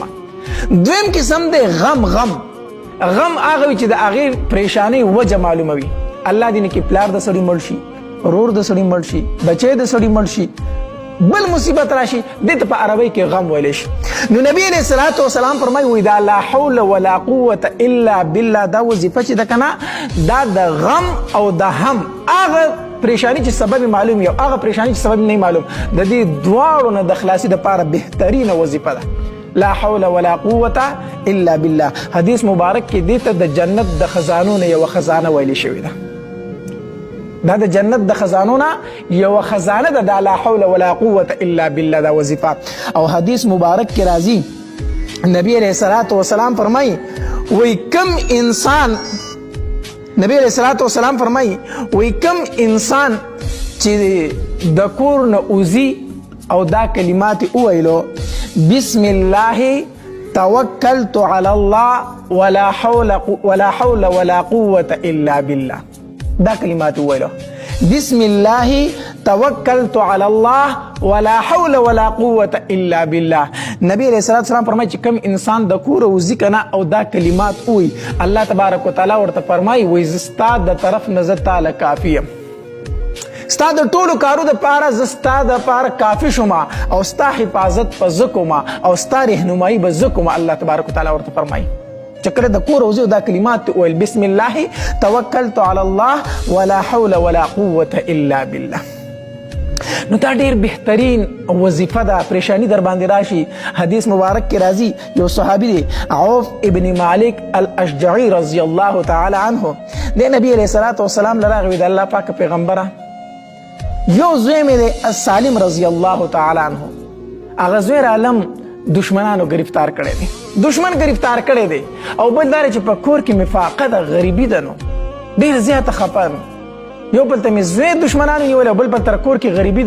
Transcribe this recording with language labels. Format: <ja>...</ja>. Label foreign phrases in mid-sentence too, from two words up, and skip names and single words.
<ps>دویم قسم دی غم. غم هغه وي چې د هغې پریشانی وجه معلومه وي. الله دې نه کې پلار د سړي مړ شي، ورور د سړي مړ شي، بچی د سړي مړ شي، بل مصیبت راشي، دې ته په عربۍ کې غم ویلی شي. نو نبی</ps> <ar>علیہ الصلوۃ والسلام</ar> <ps>فرمایي</ps> <ar>وإذا لا حول ولا قوة إلا بالله</ar> <ps>دا وظیفه چې ده کنه دا د غم او د هم هغه پریشانی چې سبب معلوم یو هغه پریشانی چې سبب نه معلوم د دې دواړو نه د خلاصي دپاره بهترینه وظیفه ده.</ps> <ar>لا حول ولا قوة إلا بالله.</ar> <ps>حدیث مبارک کې دې ته د جنت د خزانو نه یوه خزانه ویلې شوې ده. دا د جنت د خزانو نه یوه خزانه ده. دا</ps> <ar>لا حول ولا قوة إلا بالله</ar> <ps>دا وظیفه. او حدیث مبارک کې راځي نبی</ps> <ar>علیہ الصلوۃ والسلام</ar> <ps>فرمایي وی کم انسان نبی علیہ الصلوۃ والسلام فرمایي وی کم انسان چې د کور نه وځي او دا کلمات وویلو</ps> <ar>بسم الله توکلت علی الله ولا حول ولا قوة إلا بالله.</ar> <ps>دا کلمات ویلو</ps> <ar>بسم الله توکلت علی الله ولا حول ولا قوة الا بالله.</ar> <ps>نبی</ps> <ar>علیہ الصلوۃ والسلام</ar> <ps>فرمایي چې کوم انسان د کور وځي کنه او دا کلمات وایي الله تبارک وتعالی ورته فرمایي وایي زه ستا د طرف نه زه تاله کافي یم، ستا د ټولو کارو دپاره زه ستا دپاره کافي شومه او ستا حفاظت به زه کومه او ستا رهنمایي به زه کومه. الله تبارک وتعالی ورته فرمایي چې کله د کور وځي دا کلمات ویل</ps> <ar>بسم الله توکلت علی الله ولا حول ولا قوة الا بالله.</ar> <ps>نو دا ډیر بهترین وظیفه ده. پریشانی در باندې راشي حدیث مبارک کې راځي یو صحابي دی عوف ابن مالک الاشجعی</ps> <ar>رضی الله تعالی عنه</ar> <ps>د نبی</ps> <ar>علیہ الصلوۃ والسلام</ar> <ps>لراغوي د الله پاک پیغمبره یو زوی مې دی السالم</ps> <ar>رضی الله تعالی عنه</ar> <ps>هغه زوی عالم دشمنانو گرفتار کړی دی، دشمن گرفتار کړی دی او بل دا چې په کور کې مفاقه ده، غریبي ده، نو ډېر زیاته خفه یو بل ته مې زوی دشمنانو نیولی او بل بل تر کور کې غریبي ده.</ps>